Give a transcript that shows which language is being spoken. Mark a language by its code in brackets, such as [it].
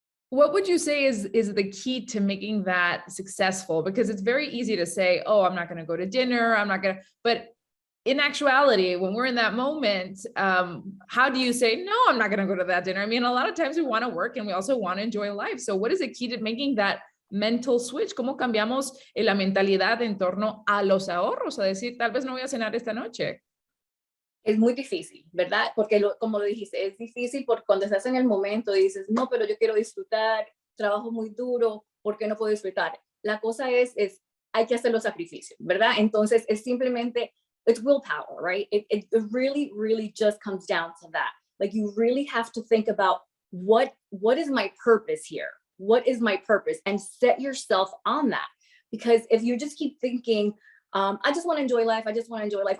[en] what would you say is the key to making that successful? Because it's very easy to say, oh, I'm not going to go to dinner, but in actuality, when we're in that moment, how do you say, no, I'm not going to go to that dinner? I mean, a lot of times we want to work and we also want to enjoy life. So what is the key to making that mental switch? [es] ¿Cómo cambiamos la mentalidad en torno a los ahorros? A decir, tal vez no voy a cenar esta noche. Es muy difícil, ¿verdad? Porque como lo dijiste, es difícil porque cuando estás en el momento dices, no, pero yo quiero disfrutar, trabajo muy duro, ¿por qué no puedo disfrutar? La cosa es hay que hacer los sacrificios, ¿verdad? Entonces es simplemente, [en] it's willpower, right? It really, really just comes down to that. Like, you really have to think about what is my purpose here? What is my purpose? And set yourself on that. Because if you just keep thinking, I just want to enjoy life. I just want to enjoy life.